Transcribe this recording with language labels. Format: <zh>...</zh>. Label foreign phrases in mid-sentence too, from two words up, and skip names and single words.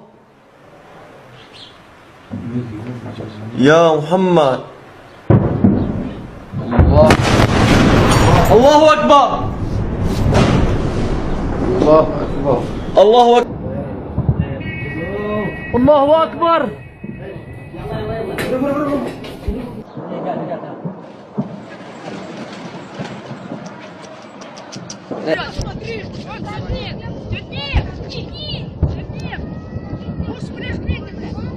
<ar>يا محمد الله أكبر الله أكبر الله أكبر الله أكبر</ar> <ru>Смотри, он забег! Забег! Тяни! Забег! Пусть блядь, блядь, блядь!</ru>